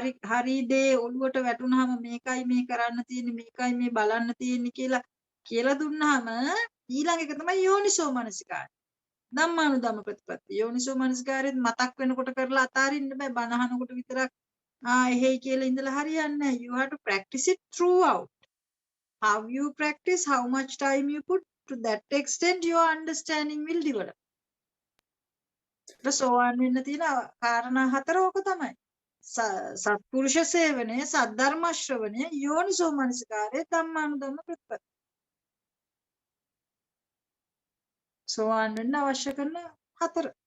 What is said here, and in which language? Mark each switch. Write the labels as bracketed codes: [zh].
[si] හරි දේ ඔළුවට වැටුනහම මේකයි මේ කරන්න තියෙන්නේ, මේකයි මේ බලන්න තියෙන්නේ කියලා දුන්නාම ඊළඟ එක තමයි යෝනිසෝ මනසිකාරය. ධම්මානුධම්ම ප්‍රතිපත්ති. යෝනිසෝ මනසිකාරයෙන් මතක් වෙනකොට කරලා අතාරින්න බෑ. බණ අහනකොට විතරක් එහෙයි කියලා ඉඳලා හරියන්නේ නැහැ. [en] You have to practice it throughout. How you practice, how much time you put, to that extent your understanding will develop. [si] සෝවාන් වෙන්න තියෙන කාරණා හතර ඕක තමයි. සත්පුරුෂ සේවනය, සද්ධර්ම ශ්‍රවණය, යෝනිසෝ මනසිකාරය, ධම්මානුධම්ම ප්‍රතිපත්ති. සෝවාන් වෙන්න අවශ්‍ය කරන හතර.